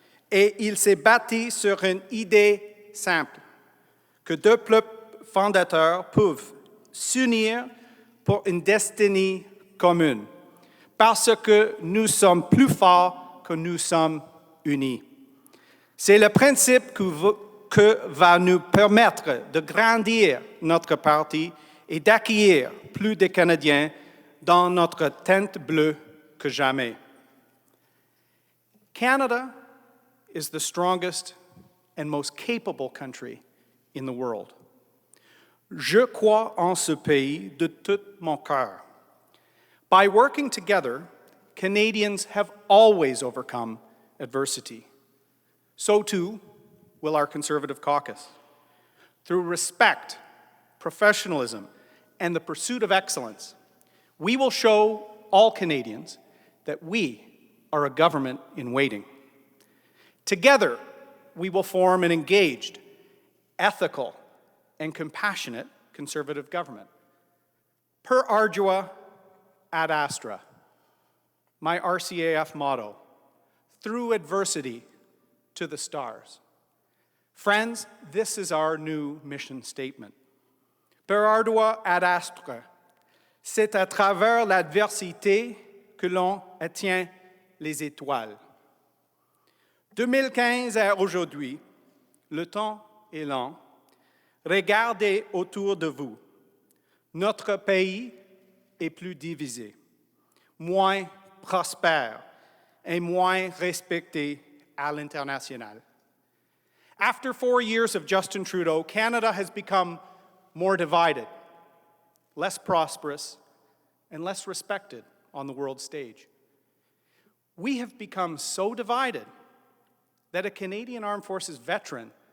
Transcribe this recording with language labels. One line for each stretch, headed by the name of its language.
French: Et il s'est bâti sur une idée simple, que deux peuples fondateurs peuvent s'unir pour une destinée commune, parce que nous sommes plus forts que nous sommes unis. C'est le principe que va nous permettre de grandir notre parti et d'accueillir plus de Canadiens dans notre teinte bleue que jamais.
English: Canada is the strongest and most capable country in the world.
French: Je crois en ce pays de tout mon cœur.
English: By working together, Canadians have always overcome adversity. So too will our Conservative caucus. Through respect, professionalism, and the pursuit of excellence, we will show all Canadians that we are a government in waiting. Together, we will form an engaged, ethical, and compassionate Conservative government.
Latin: Per ardua ad astra,
English: my RCAF motto, through adversity to the stars. Friends, this is our new mission statement.
Latin: Per ardua ad astra,
French: c'est à travers l'adversité que l'on atteint les étoiles. 2015 à aujourd'hui, le temps est lent. Regardez autour de vous. Notre pays est plus divisé, moins prospère et moins respecté à l'international.
English: After 4 years of Justin Trudeau, Canada has become more divided, less prosperous, and less respected on the world stage. We have become so divided that a Canadian Armed Forces veteran